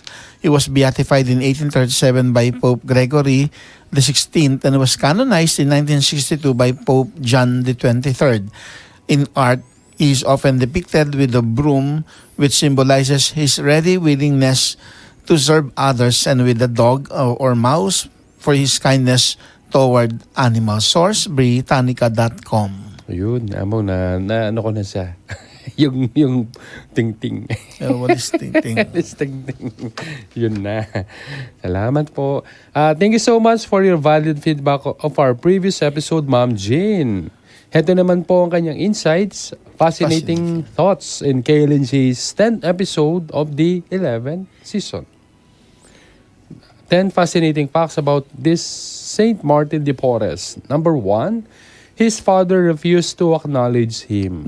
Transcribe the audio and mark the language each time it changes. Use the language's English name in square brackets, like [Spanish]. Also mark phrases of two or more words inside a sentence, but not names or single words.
[English] He was beatified in 1837 by Pope Gregory XVI and was canonized in 1962 by Pope John XXIII. In art, he is often depicted with a broom, which symbolizes his ready willingness to serve others, and with a dog or mouse for his kindness toward animals. Source, Britannica.com. [Filipino] Ayun, amo na ano ko na siya. yung ting-ting. [English] What is ting-ting? It's ting-ting. [Filipino] Yun na. Salamat po. [English] Thank you so much for your valued feedback of our previous episode, Ma'am Jane. [Filipino] Heto naman po ang kanyang [English] insights, fascinating thoughts in KLNJ's 10th episode of the 11th season. 10 fascinating facts about this Saint Martin de Porres. Number 1, his father refused to acknowledge him.